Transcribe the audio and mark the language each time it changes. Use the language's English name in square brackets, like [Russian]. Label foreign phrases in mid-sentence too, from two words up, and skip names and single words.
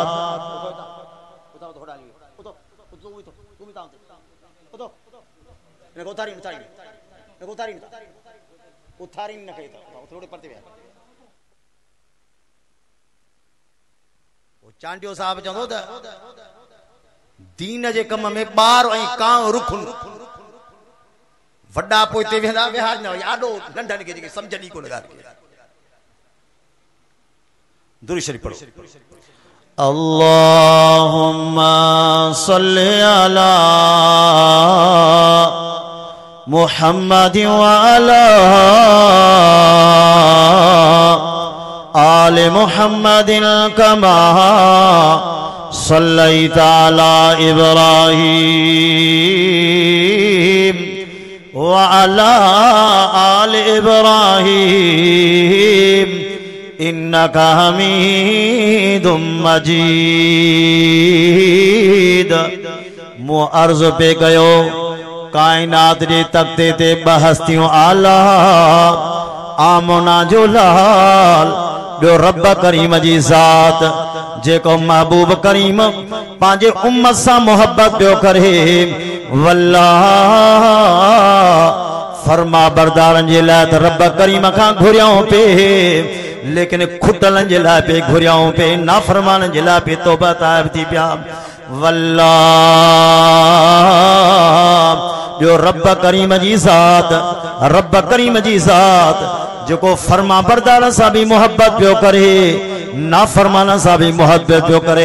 [Sindhi] चांडियो साहब चवंदो त दीन जे कम में ॿार ऐं कांव रुखुन वड्डा पोइ हिते वेंदा विहार न यादो नंढनि खे जेके सम्झनि ई कोन ॻाल्हि खे। दुरूद शरीफ पढ़ो। [Arabic] اللهم صل على محمد وعلى آل محمد كما صليت على إبراهيم وعلى آل إبراهيم إنك حميد مجيد. [Sindhi] मु अर्ज़ पे कयो कायनात जे तख्ते ते बहस्तियों आला आमना जो लाल ॿियो रब करीम जी ज़ात जेको महबूब करीम पंहिंजे उम्मत सां मोहब्बत पियो करे। वल्लाह फर्मा बरदारनि जे लाइ त रब करीम खां घुरियाऊं पे, लेकिन खुटलन जे लाइ पे घुरियाऊं पे, नाफरमाननि जे लाइ पे तौबा ताइब थी पिया। वल्लाह ॿियो रब करीम जी ज़ात, रब करीम जी ज़ात जेको फर्मा बरदार सां भी मोहब्बत पियो करे, नाफरमान सां भी मोहब्बत पियो करे।